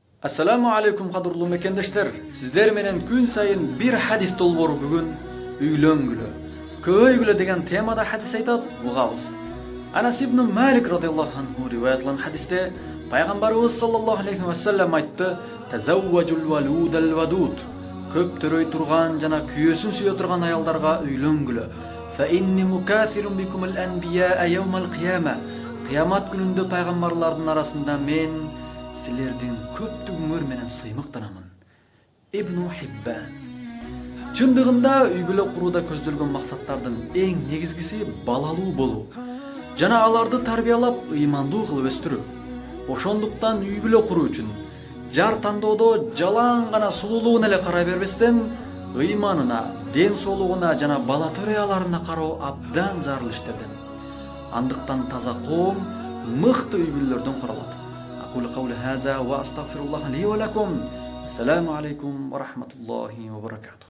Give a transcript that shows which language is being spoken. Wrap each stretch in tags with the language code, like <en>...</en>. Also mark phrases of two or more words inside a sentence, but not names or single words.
<ar>السلام عليكم</ar> <ky>кадырлуу мекендештер. Силер менен күн сайын бир хадис долбоору бүгүн үйлөнгүлө. Көйгүлө деген темада hadis айтат, угабыз. Anas ibn Malik</ky> <ar>رضي الله عنه</ar> <ky>риваяттаган хадисте Пайгамбарыбыз</ky> <ar>صلى الله عليه وسلم</ar> <ky>айтты:</ky> <ar>"تزوجوا الولود الودود."</ar> <ky>Көп төрөй турган жана күйөөсүн сүйө турган аялдарга үйлөнгүлө.</ky> <ar>فإني مكاثر بكم الأنبياء يوم القيامة.</ar> <ky>Кыямат күнүндө пайгамбарлардын арасында мен силердин көптүгүңөр менен сыймыктанамын. Ibn Hibban. Чындыгында үй бүлө курууда көздөлгөн максаттардын эң негизгиси балалуу болуу жана аларды тарбиялап ыймандуу кылып өстүрүү. Ошондуктан үй бүлө куруу үчүн жар тандоодо жалаң гана сулуулугуна эле карай бербестен, ыйманына, ден соолугуна жана бала төрөяларына кароо абдан зарыл иштерден. Андыктан таза коом мыкты үй бүлөлөрдөн куралат.</ky> <ar>أقول قولي هذا وأستغفر الله لي ولكم. السلام عليكم ورحمة الله وبركاته.</ar>